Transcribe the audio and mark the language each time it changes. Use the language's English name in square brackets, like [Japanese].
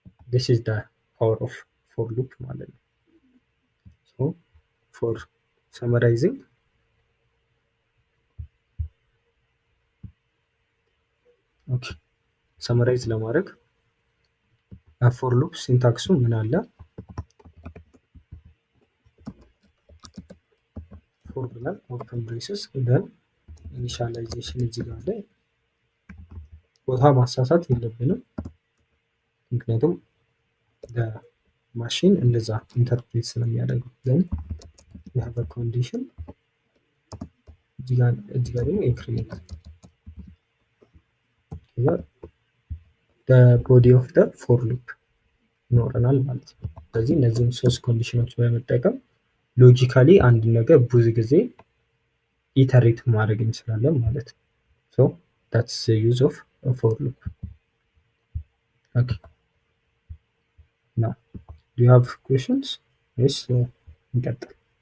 [English] this is the power of for loop [Amharic] ማለት ነው። [English] so for summarizing okay [Amharic] ሰመራይዝ ለማድረግ ፎር ሉፕ ሲንታክሱ ምን አለ? ፎር ብለን ኦፕን ብሬስስ ደን ኢኒሻላይዜሽን እዚህ ጋር ላይ ቦታ ማሳሳት የለብንም፣ ምክንያቱም ማሽን እንደዛ ኢንተርፕሬት ስለሚያደርግ። ዘን [English] we have a condition [Amharic] እዚህ ጋር ደግሞ ኢንክሪሜንት ቦዲ ኦፍ ደ ፎር ሉፕ ይኖረናል ማለት ነው። ስለዚህ እነዚህም 3 ኮንዲሽኖች በመጠቀም ሎጂካሊ አንድ ነገር ብዙ ጊዜ ኢተሬት ማድረግ እንችላለን ማለት ነው። ሶ [English] that's the use of a for loop. Okay, now do you have questions? [Amharic] Yes, እንቀጥል።